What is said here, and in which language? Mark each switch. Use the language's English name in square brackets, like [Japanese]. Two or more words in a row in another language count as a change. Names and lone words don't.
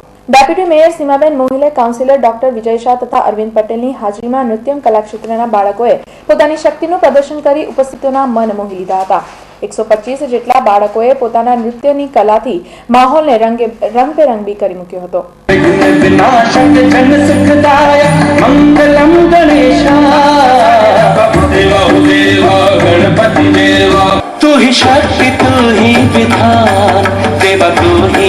[Gujarati] ડેપ્યુટી મેયર સીમાબેન મોહિલે, કાઉન્સિલર ડોક્ટર વિજય શાહ તથા અરવિંદ પટેલની હાજરીમાં નૃત્યમ કલાક્ષેત્રના બાળકોએ પોતાની શક્તિનું પ્રદર્શન કરી ઉપસ્થિતોના મન મોહી લીધા હતા। 125 જેટલા બાળકોએ પોતાના નૃત્યની કલાથી માહોલને રંગબેરંગી કરી મૂક્યો હતો। [Hindi] तू ही शक्ति तू ही विधान देवा तू ही